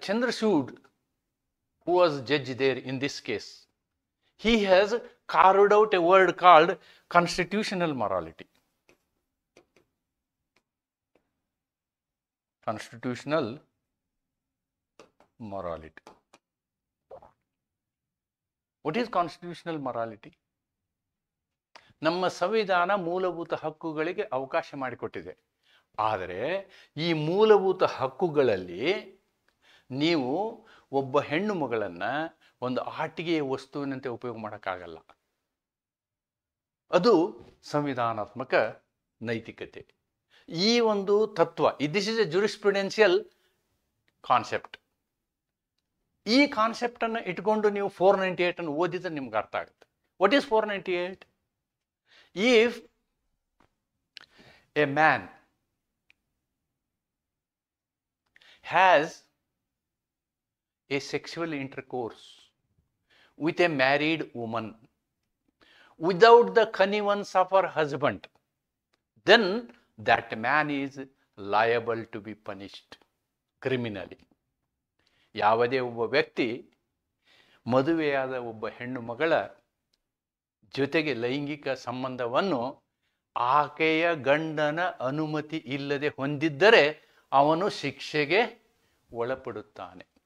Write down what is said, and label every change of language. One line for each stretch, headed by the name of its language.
English: Chandrasood, who was judge there in this case, he has carved out a word called constitutional morality. Constitutional morality. What is constitutional morality?
Kannada: ನಮ್ಮ ಸಂವಿಧಾನ ಮೂಲಭೂತ ಹಕ್ಕುಗಳಿಗೆ ಅವಕಾಶ ಮಾಡಿಕೊಟ್ಟಿದೆ. ಆದರೆ ಈ ಮೂಲಭೂತ ಹಕ್ಕುಗಳಲ್ಲಿ ನೀವು ಒಬ್ಬ ಹೆಣ್ಣು ಮಗಳನ್ನು ಒಂದು ಆಟಿಕೆಯ ವಸ್ತುವಿನಂತೆ ಉಪಯೋಗ ಮಾಡೋಕ್ಕಾಗಲ್ಲ. ಅದು ಸಂವಿಧಾನಾತ್ಮಕ ನೈತಿಕತೆ. ಈ ಒಂದು ತತ್ವ,
English: This is a jurisprudential concept.
Kannada: ಈ ಕಾನ್ಸೆಪ್ಟನ್ನು ಇಟ್ಕೊಂಡು ನೀವು 498 ಅನ್ನು ಓದಿದ್ರೆ ನಿಮ್ಗೆ ಅರ್ಥ ಆಗುತ್ತೆ.
English: What is 498? If a man has a sexual intercourse with a married woman without the connivance of her husband, then that man is liable to be punished criminally.
Kannada: ಯಾವುದೇ ಒಬ್ಬ ವ್ಯಕ್ತಿ ಮದುವೆಯಾದ ಒಬ್ಬ ಹೆಣ್ಣು ಮಗಳ ಜೊತೆಗೆ ಲೈಂಗಿಕ ಸಂಬಂಧವನ್ನು ಆಕೆಯ ಗಂಡನ ಅನುಮತಿ ಇಲ್ಲದೆ ಹೊಂದಿದ್ದರೆ ಅವನು ಶಿಕ್ಷೆಗೆ ಒಳಪಡುತ್ತಾನೆ.